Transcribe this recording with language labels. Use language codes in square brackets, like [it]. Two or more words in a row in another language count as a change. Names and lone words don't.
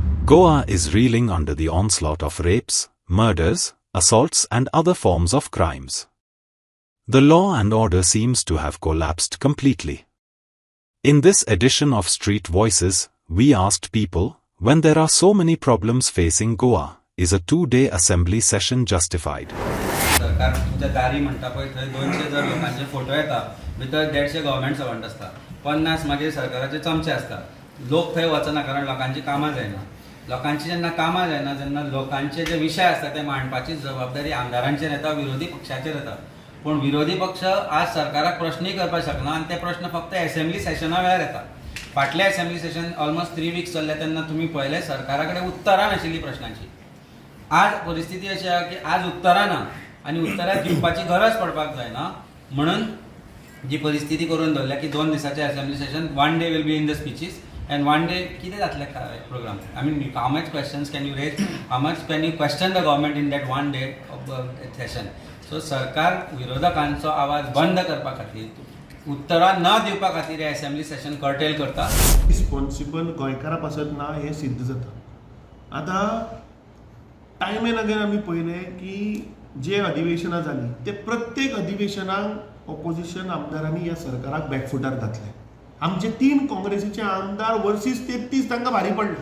[en] Goa is reeling under the onslaught of rapes, murders, assaults and other forms of crimes. The law and order seems to have collapsed completely. In this edition of Street Voices, we asked people, when there are so many problems facing Goa, is a two-day assembly session justified? [kok] सरकार तुमच्या दारी म्हणटा पळय थंय 200 जर लोकांचे फोटो येता भितर 150 [en] government servant [kok] असता 50 मागीर सरकाराचे चमचे असता लोक थंय वचना कारण लोकांची कामां जायना लोकांची जेन्ना कामां जायना जेन्ना लोकांचे जे विशय आसता ते मांडपाची जबाबदारी आमदारांचेर येता विरोधी पक्षाचेर येता पूण विरोधी पक्ष आज सरकाराक प्रश्नय करपाक शकना आनी ते प्रश्न फक्त [en] assembly session [kok] वेळार येता फाटले [en] assembly session almost [kok] 3 वीक्स चल्ले तेन्ना तुमी पळयलें सरकारा कडेन उत्तरां नाशिल्लीं प्रश्नांची आज परिस्थिती अशी आहे की आज उत्तरां ना आनी उत्तरां दिवपाची गरज पडपाक जायना म्हणून जी परिस्थिती करून दवरल्या की 2 दिसाचें [en] assembly session 1 day will be in the speeches and 1 day [kok] कितें जातलें [en] program I mean how much questions can you raise how much can you question the government in that 1 day of session so [kok] सरकार विरोधकांचो आवाज बंद करपा खातीर उत्तरां न दिवपा खातीर हे [en] assembly session curtail [kok] करता रिस्पॉन्सिबल गोंयकारा पासत ना हे सिद्ध जाता आतां [en] time and again [kok] आमी पळयलें की जे अधिवेशनां जालीं ते प्रत्येक अधिवेशनाक ऑपोजिशन आमदारांनी ह्या सरकाराक बॅकफुटार घातले आमचे 3 काँग्रेसीचे आमदार वर्सीस 33 तांकां भारी